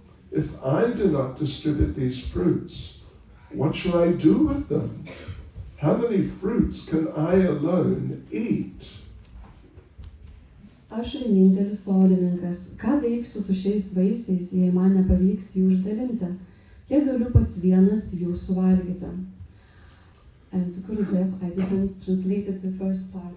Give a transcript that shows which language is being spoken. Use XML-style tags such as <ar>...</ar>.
<en>If I do not distribute these fruits, what shall I do with them? How many fruits can I alone eat?</en> <lt>Aš vienintelis sodininkas. Ką veiksiu su šiais vaisiais, jei man nepavyks jų išdalinti? Kiek galiu pats vienas jų suvalgyti?</lt> <en>And Gurudev, I didn't translate the first part.</en>